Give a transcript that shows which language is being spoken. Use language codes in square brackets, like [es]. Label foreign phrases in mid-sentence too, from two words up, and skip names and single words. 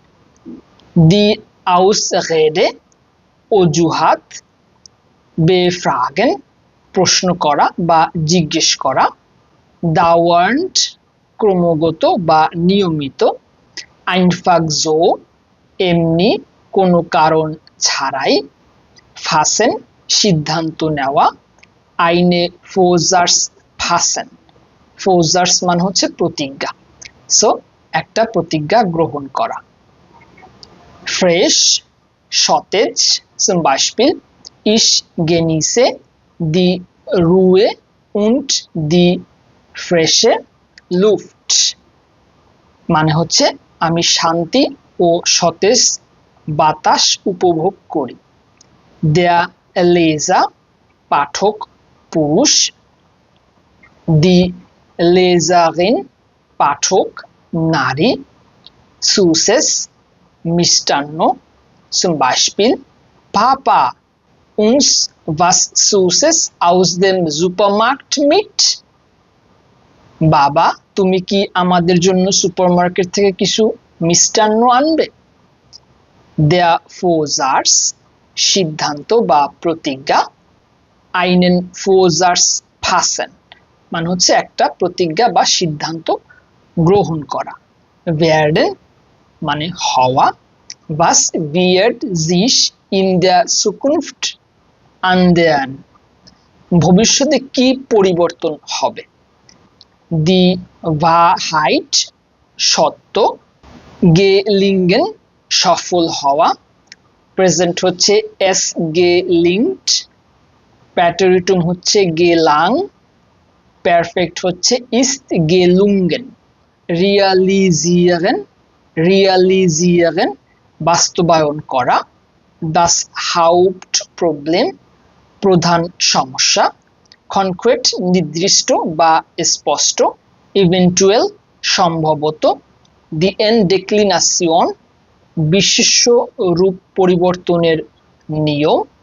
[de] die Ausrede [bn] অজুহাত, বেফ্রাগেন প্রশ্ন করা বা জিজ্ঞেস করা, দাওয়ার্ন্ট ক্রমাগত বা নিয়মিত, [de] einfach so [bn] এমনি কোনো কারণ ছাড়াই, ফাসেন সিদ্ধান্ত নেওয়া, [de] einen Vorsatz fassen, [bn] ফোজার্স মানে হচ্ছে প্রতিজ্ঞা, সো একটা প্রতিজ্ঞা গ্রহণ করা। ফ্রেশ সতেজ, [de] zum Beispiel ich genieße die Ruhe und die frische Luft [bn] মানে হচ্ছে আমি শান্তি ও সতেজ বাতাস উপভোগ করি। [de] der Leser [bn] পাঠক পুরুষ, [de] die Leserin [bn] পাঠক নারী, সুসেস মিষ্টান্ন, [de] zum Beispiel Papa uns was Süßes aus dem Supermarkt mit, [bn] বাবা তুমি কি আমাদের জন্য সুপারমার্কেট থেকে কিছু মিষ্টান্ন আনবে। [de] der Vorsatz [bn] সিদ্ধান্ত বা প্রতিজ্ঞা, [de] einen Vorsatz fassen [bn] মানে হচ্ছে একটা প্রতিজ্ঞা বা সিদ্ধান্ত গ্রহণ করা। werden মানে হওয়া, [de] was wird sich in der Zukunft ändern [bn] ভবিষ্যতে কি পরিবর্তন হবে। [de] die Wahrheit [bn] সত্য, gelingen সফল হওয়া, প্রেজেন্ট হচ্ছে es [de] gelingt, [bn] প্যাটেরিটুম হচ্ছে gelang, পারফেক্ট হচ্ছে ist [de] gelungen, realisieren, realisieren [bn] বাস্তবায়ন করা, [de] das Hauptproblem [bn] প্রধান সমস্যা, concrete নির্দিষ্ট বা স্পষ্ট, eventual সম্ভবত, [de] die Endeklination [bn] বিশেষ্য রূপ পরিবর্তনের নিয়ম।